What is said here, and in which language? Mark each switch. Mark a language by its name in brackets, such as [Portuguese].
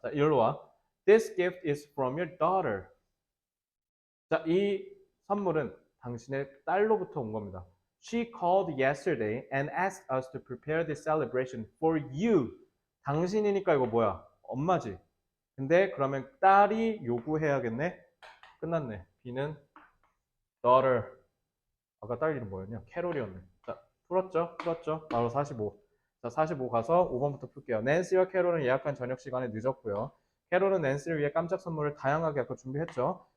[Korean] 자, 이리로 와. [English] This gift is from your daughter. [Korean] 자, 이 선물은 당신의 딸로부터 온 겁니다. [English] She called yesterday and asked us to prepare this celebration for you. [Korean] 당신이니까 이거 뭐야? 엄마지. 근데 그러면 딸이 요구해야겠네? 끝났네. B는 daughter. 아까 딸 이름 뭐였냐? 캐롤이었네. 자, 풀었죠? 바로 45. 자, 45 가서 5번부터 풀게요. 낸시와 캐롤은 예약한 저녁 시간에 늦었고요. 캐롤은 낸시를 위해 깜짝 선물을 다양하게 아까 준비했죠.